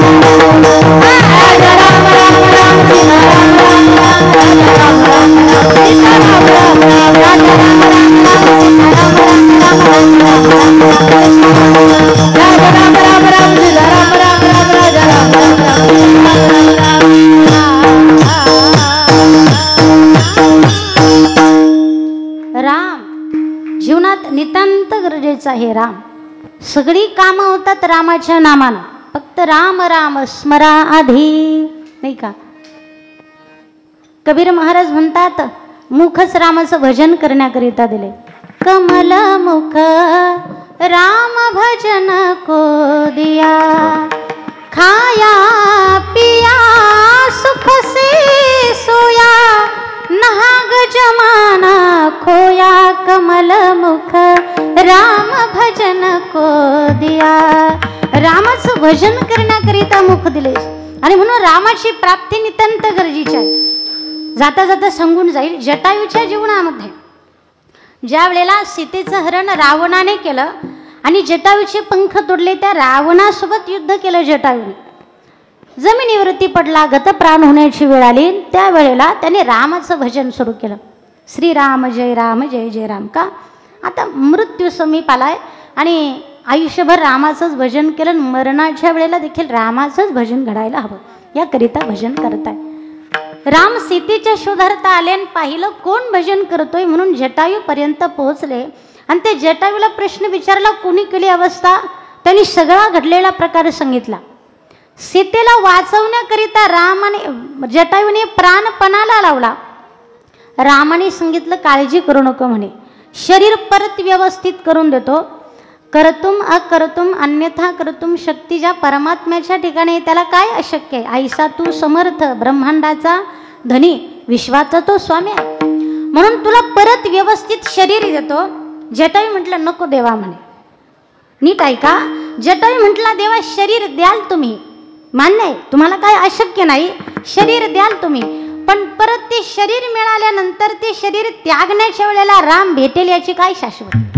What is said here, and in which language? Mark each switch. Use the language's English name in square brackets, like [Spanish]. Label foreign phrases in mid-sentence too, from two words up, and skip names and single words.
[Marathi] राजा राम राम राम, सीताराम राम राम, राजा राम राम राम, सीताराम राम राम, राजा राम राम राम, सीताराम राम राम, राजा राम राम राम, सीताराम राम राम, राजा राम राम राम, सीताराम राम. राम जीवनात नितांत गरजेचं आहे. राम सगळी कामं होतात रामाच्या नामानं. फक्त राम राम स्मरा आधी, नाही का? कबीर महाराज म्हणतात, मुखच रामाचं भजन करण्याकरिता दिले. [Hindi] कमल मुख राम भजन को दिया, खाया पिया सुख से सोया, नहाग जमाना खोया, कमल मुख राम भजन को दिया. [Marathi] रामाचं भजन करण्याकरिता मुख दिले आणि म्हणून रामाची प्राप्ती नितांत गरजेची आहे. जाता जाता सांगून जाईल, जटायूच्या जीवनामध्ये ज्या वेळेला सीतेचं हरण रावणाने केलं आणि जटायूचे पंख तोडले, त्या रावणासोबत युद्ध केलं जटायूने. जमिनीवरती पडला, गतप्राण होण्याची वेळ आली. त्यावेळेला त्याने रामाचं भजन सुरू केलं. श्रीराम जय राम जय जय राम. का? आता मृत्यू समीप आलाय आणि आयुष्यभर रामाचंच भजन केलं. मरणाच्या वेळेला देखील रामाचंच भजन घडायला हवं, याकरिता भजन करताय. राम सीतेच्या शोधार्थ आले आणि पाहिलं कोण भजन करतोय, म्हणून जटायूपर्यंत पोहोचले आणि ते जटायूला प्रश्न विचारला, कोणी केली अवस्था? त्यांनी सगळा घडलेला प्रकार सांगितला. सीतेला वाचवण्याकरिता रामाने जटायूने प्राणपणाला लावला. रामाने सांगितलं, काळजी करू नको म्हणे, शरीर परत व्यवस्थित करून देतो. [Sanskrit] करतुम अकर्तुम अन्यथा करतुम [Marathi] शक्ती ज्या परमात्म्याच्या ठिकाणी त्याला काय अशक्य आहे. ऐसा तू समर्थ, ब्रह्मांडाचा धनी, विश्वाचा तो स्वामी आहे, म्हणून तुला परत व्यवस्थित शरीर देतो. जटायू म्हटलं, नको देवा म्हणे. नीट ऐका, जटायू म्हटला, देवा शरीर द्याल तुम्ही, मान्य आहे, तुम्हाला काय अशक्य नाही, शरीर द्याल तुम्ही, पण परत ते शरीर मिळाल्यानंतर ते शरीर त्यागण्याच्या वेळेला राम भेटेल याची काय शाश्वत?